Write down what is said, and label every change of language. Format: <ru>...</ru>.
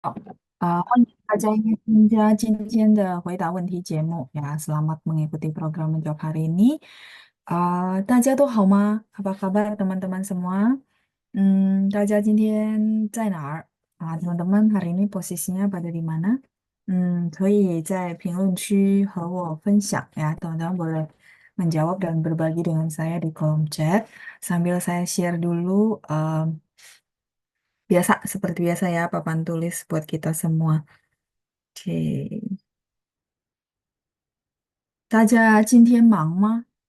<zh>好，欢迎大家参加今天的回答问题节目ya.</zh> <id>Selamat mengikuti program menjawab hari ini.</id> <zh>大家都好吗？</zh> <id>Apa kabar teman-teman semua?</id> <zh>大家今天在哪儿？</zh> <id>teman-teman hari ini posisinya pada di mana?</id> <zh>可以在评论区和我分享ya.</zh> <id>Teman-teman boleh menjawab dan berbagi dengan saya di kolom chat. Sambil saya share dulu, biasa seperti biasa ya, papan tulis buat kita semua.</id> <zh>Oke, 大家今天忙吗？</zh>